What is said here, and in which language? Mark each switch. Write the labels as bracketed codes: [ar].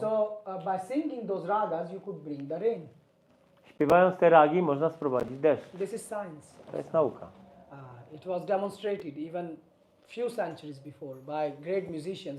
[en] So by singing those ragas, you could bring the rain. [pl] Śpiewając te ragi można sprowadzić deszcz. [en] This is science. [pl] To jest nauka. [en] It was demonstrated even few centuries before by great musicians.